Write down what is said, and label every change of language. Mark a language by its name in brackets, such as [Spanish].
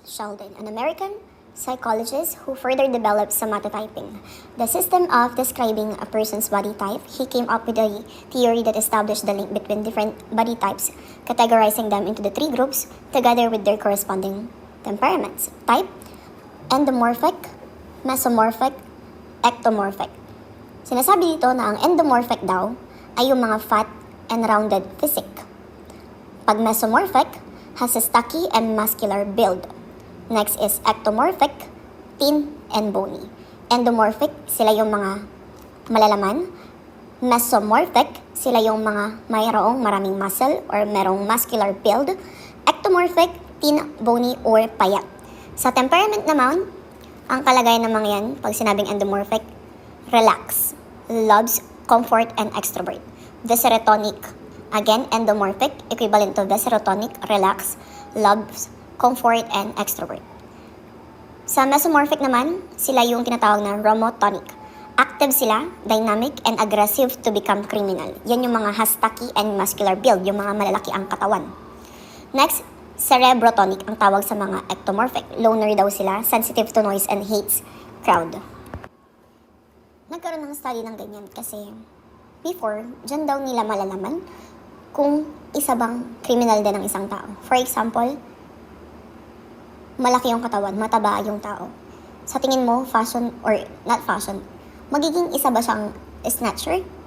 [English] Sheldon, an American psychologist who further developed somatotyping, the system of describing a person's body type. He came up with a theory that established the link between different body types, categorizing them into the 3 groups together with their corresponding temperaments. Type, endomorphic, mesomorphic, ectomorphic. [Filipino] Sinasabi dito na ang endomorphic daw ay yung mga [English] fat and rounded physique. Pag mesomorphic, has a stocky and muscular build. Next is ectomorphic, thin and bony. [Filipino] Endomorphic, sila yung mga malalaman. Mesomorphic, sila yung mga mayroong maraming muscle or merong muscular build. Ectomorphic, thin, bony, or payat. Sa temperament naman, ang kalagayan ng mga yan, pag sinabing endomorphic, [English] relax, loves, comfort, and extrovert. Viscerotonic, again, endomorphic, equivalent to viscerotonic, relax, loves, comfort, and extrovert. [Filipino] Sa mesomorphic naman, sila yung tinatawag na romotonic. [English] Active sila, dynamic, and aggressive to become criminal. [Filipino] Yan yung mga [English] has stocky and muscular build, [Filipino] yung mga malalaki ang katawan. Next, cerebrotonic ang tawag sa mga ectomorphic. [English] Loner [Filipino] daw sila, [English] sensitive to noise, and hates crowd. [Filipino] Nagkaroon ng study ng ganyan kasi before, dyan daw nila malalaman kung isa bang criminal din ng isang tao. For example, malaki yung katawan, mataba yung tao. Sa tingin mo, [English] fashion or not fashion, [Filipino] magiging isa ba siyang snatcher?